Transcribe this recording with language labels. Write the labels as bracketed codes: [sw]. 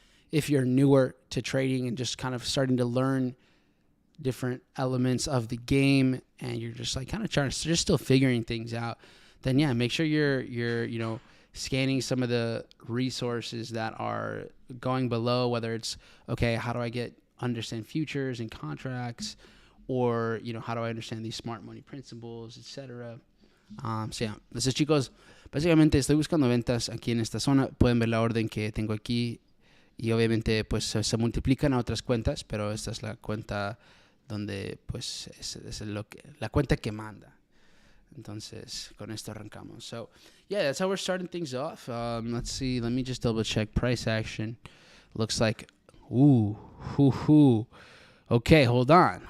[en] If you're newer to trading and just kind of starting to learn different elements of the game, and you're just like kind of just still figuring things out, then make sure you're scanning some of the resources that are going below, whether it's, how do I understand futures and contracts, or, how do I understand these smart money principles, etc. This is Chico's [es] Básicamente estoy buscando ventas aquí en esta zona. Pueden ver la orden que tengo aquí y obviamente pues se multiplican a otras cuentas, pero esta es la cuenta donde pues es la cuenta que manda. Entonces con esto arrancamos. [en] So yeah, that's how we're starting things off. Let's see. Let me just double check price action. Looks like Okay, hold on.